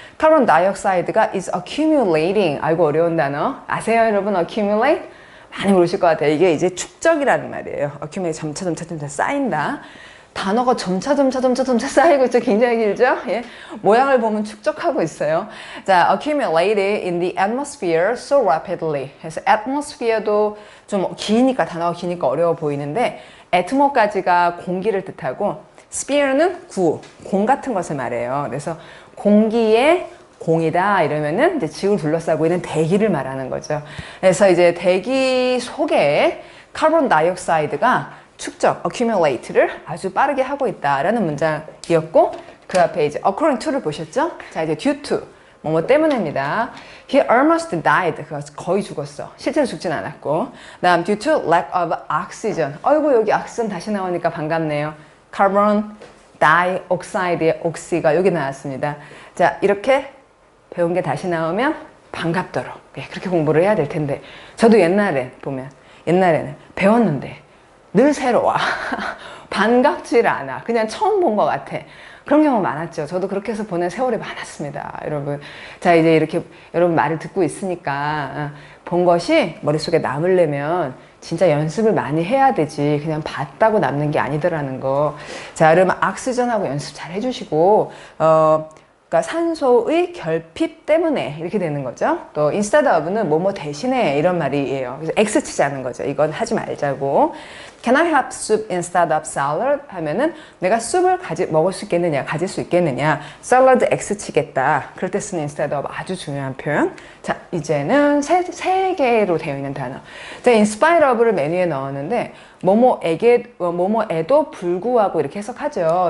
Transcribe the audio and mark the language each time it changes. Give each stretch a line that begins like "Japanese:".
Korean: 카본 다이옥사이드가
English: is accumulating
Korean: 알고 어려운 단어 아세요 여러분? accumulate? 많이 모르실 것 같아요. 이게 이제 축적이라는 말이에요. accumulate 점차 쌓인다. 단어가 점차 쌓이고 있죠. 굉장히 길죠? 예. 모양을 보면 축적하고 있어요.
English: 자, accumulated in the atmosphere so rapidly.
Korean: 그래서 atmosphere도 좀 기니까 단어가 기니까 어려워 보이는데 atmo까지가 공기를 뜻하고 sphere는 공 같은 것을 말해요. 그래서 공기의 공이다 이러면은 이제 지구를 둘러싸고 있는 대기를 말하는 거죠. 그래서 이제 대기 속에 카본 다이옥사이드가 축적, accumulate를 아주 빠르게 하고 있다라는 문장이었고 그 앞에 이제 according to를 보셨죠? 자, 이제 due to 뭐뭐 때문에입니다.
English: He almost died.
Korean: 그가 거의 죽었어. 실제로 죽진 않았고. 다음
English: due to lack of oxygen.
Korean: 어이구 여기 옥시전 다시 나오니까 반갑네요. carbon dioxide의 옥시가 여기 나왔습니다. 자, 이렇게 배운 게 다시 나오면 반갑도록 그렇게 공부를 해야 될 텐데 저도 옛날에는 배웠는데 늘 새로워. 반갑질 않아. 그냥 처음 본 것 같아. 그런 경우 많았죠. 저도 그렇게 해서 보낸 세월이 많았습니다. 여러분. 자, 이제 이렇게 여러분 말을 듣고 있으니까 본 것이 머릿속에 남으려면 진짜 연습을 많이 해야 되지. 그냥 봤다고 남는 게 아니더라는 거. 자, 여러분 악수전하고 연습 잘 해주시고, 그러니까 산소의 결핍 때문에 이렇게 되는 거죠. 또 instead of는 뭐뭐 대신에 이런 말이에요. 그래서 X 치자는 거죠. 이건 하지 말자고.
English: Can I have soup instead of salad?
Korean: 하면은 내가 숲을 먹을 수 있겠느냐, 가질 수 있겠느냐. 샐러드 X 치겠다. 그럴 때 쓰는 instead of 아주 중요한 표현. 자, 이제는 세 개로 되어 있는 단어. 제가 in spite of를 메뉴에 넣었는데 뭐뭐에도 불구하고 이렇게 해석하죠.